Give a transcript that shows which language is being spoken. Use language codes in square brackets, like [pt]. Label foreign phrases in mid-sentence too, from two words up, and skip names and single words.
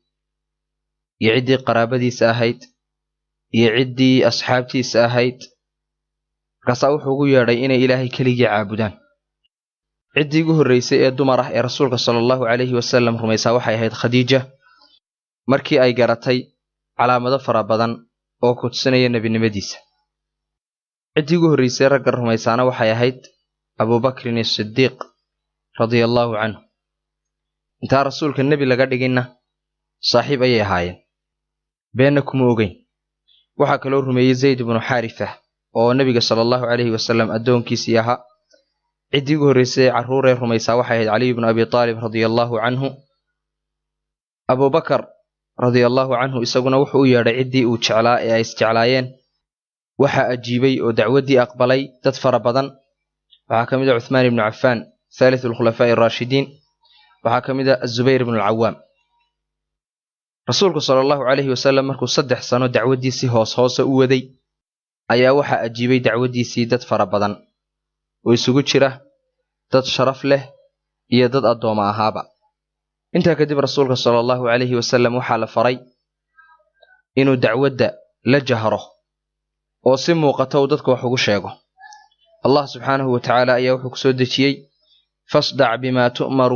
[so] iyo cidii qaraabadiisa ahayd iyo cidii asxaabtiisa ahayd markaas wuxuu ugu yeedhay inay ilaahay keligii caabudaan cidii ugu horeysay ee dumar ah ee rasuulka [ar] صلى الله عليه وسلم [so] rumaysaa waxay ahayd khadiija markii ay garatay calaamado fara badan oo ku tusinaya nabinimadiisa cidii ugu horeysay ragga rumaysaana waxay ahayd Abu Bakr as-Siddiq [ar] رضي الله عنه [so] inta rasuulka nabi laga dhigina saaxiib ayay ahaayeen beena kuma ogeyn waxa kale oo rumeeyay Zayd ibn Haritha oo nabiga [ar] صلى الله عليه وسلم [so] adoonkiisii ahaa cidii ugu horeysay caruur ee rumaysaa waxay ahayd Ali ibn Abi Talib [ar] رضي الله عنه [so] Abu Bakr [ar] رضي الله عنه [so] isaguna wuxuu u yeedhay cidii uu jeclaa ee ay isjeclaayeen waxa ajiibay oo dacwadii aqbalay dad fara badan waxa kamid ah Uthman ibn Affan [ar] ثالث الخلفاء الراشدين [so] waxa kamid ah Zubayr ibn al-Awwam rasuulku [ar] صلى الله عليه وسلم [so] markuu 3 sano dacwadiisii hoos u waday ayaa waxa ajiibay dacwadiisii dad fara badan oo isugu jira dad sharaf leh iyo dad adooma ahaaba inta kadib rasuulka [ar] صلى الله عليه وسلم [so] waxa la faray inuu dacwada la jahro oo si muuqato dadku wax ugu sheego Allah [ar] سبحانه وتعالى [so] ayaa wuxuu ku soo dejiyay [ar] فاصدع بما تؤمر